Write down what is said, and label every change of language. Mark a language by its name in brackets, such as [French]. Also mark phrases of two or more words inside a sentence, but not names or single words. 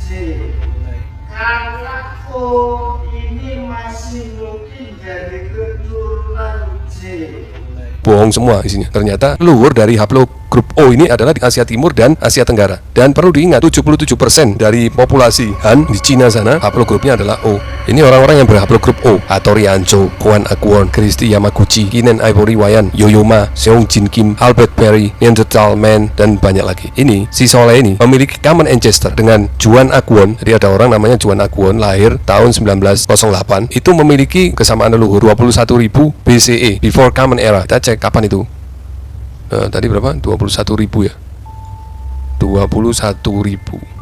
[Indonesian] Karena O ini masih mungkin dari keturunan J. Bohong semua isinya. Ternyata luhur dari haplogrup O ini adalah di Asia Timur dan Asia Tenggara. Dan perlu diingat 77% dari populasi Han di Cina sana haplogrupnya adalah O. Ini orang-orang yang berhaplogrup O. Hattori Hanzo, Juan Akwon, Christy Yamaguchi, Kinen Ivory Wayan, Yoyoma, Seong Jin Kim, Albert Perry, Neanderthal Man, dan banyak lagi. Ini si Soleh ini memiliki [English] common ancestor [Indonesian] dengan Juan Akwon. Jadi ada orang namanya Juan Akwon lahir tahun 1908. Itu memiliki kesamaan leluhur 21.000 BCE, [English] before Common Era. [Indonesian] Kita cek kapan itu. Tadi berapa? 21.000 ya. 21.000.